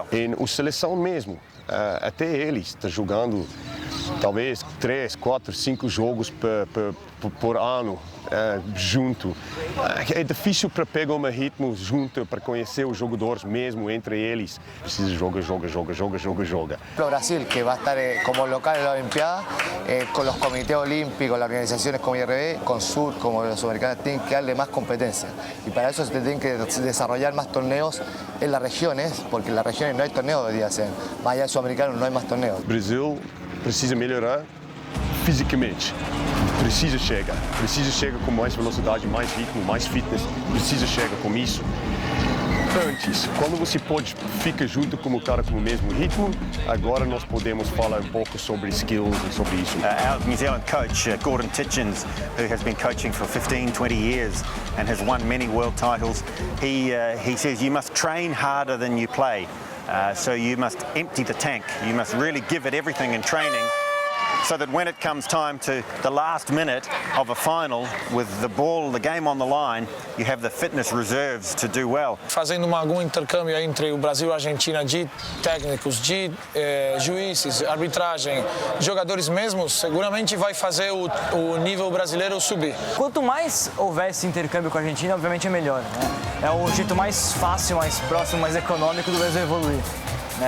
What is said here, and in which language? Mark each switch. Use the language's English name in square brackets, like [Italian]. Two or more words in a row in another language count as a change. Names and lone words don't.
[Portuguese] E a seleção mesmo, até eles estão jogando talvez 3, 4, 5 jogos por ano junto. É difícil para pegar um ritmo junto, para conhecer os jogadores mesmo entre eles. Precisa joga. O Brasil, [Spanish] que va a estar como local en la Olimpiada, con los comités olímpicos, las organizaciones como IRB, con Sur, como los americanos, tienen que darle más competencia. Y para eso se tienen que desarrollar más torneos en las regiones, porque en las regiones no hay torneos de día ser. Más allá de Sudamericano no hay más torneos. [Portuguese] Brasil precisa melhorar fisicamente. Precisa chegar com mais velocidade, mais ritmo, mais fitness. Precisa chegar com isso. Antes, quando você fica junto com o cara com o mesmo ritmo, agora nós podemos falar um pouco sobre skills e sobre isso. [English] Our New Zealand coach, Gordon Titchens, who has been coaching for 15, 20 years and has won many world titles, he says you must train harder than you play. So you must empty the tank. You must really give it everything in training, so that when it comes time to the last minute of a final with the ball, the game on the line, you have the fitness reserves to do well. [Portuguese] Fazendo algum intercâmbio entre o Brasil e a Argentina de técnicos, de juízes, arbitragem, jogadores mesmos, seguramente vai fazer o nível brasileiro subir. Quanto mais houver esse intercâmbio com a Argentina, obviamente é melhor, né? É o jeito mais fácil, mais próximo, mais econômico do Brasil evoluir, né?